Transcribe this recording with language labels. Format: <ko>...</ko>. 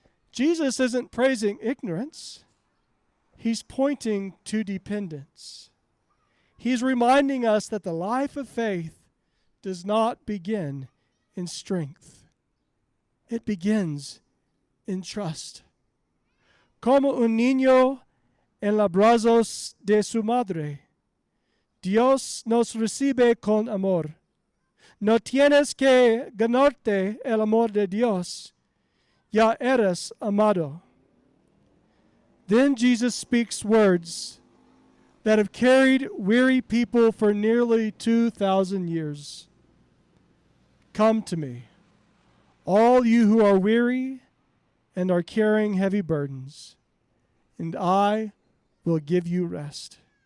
<en>Jesus isn't praising ignorance. He's pointing to dependence. He's reminding us that the life of faith does not begin in strength. It begins in trust.</en> <es>Como un niño en los brazos de su madre, Dios nos recibe con amor. No tienes que ganarte el amor de Dios. Ya eres amado.</es> <en>Then Jesus speaks words that have carried weary people for nearly 2,000 years. Come to me, all you who are weary and are carrying heavy burdens, and I will give you rest.</en>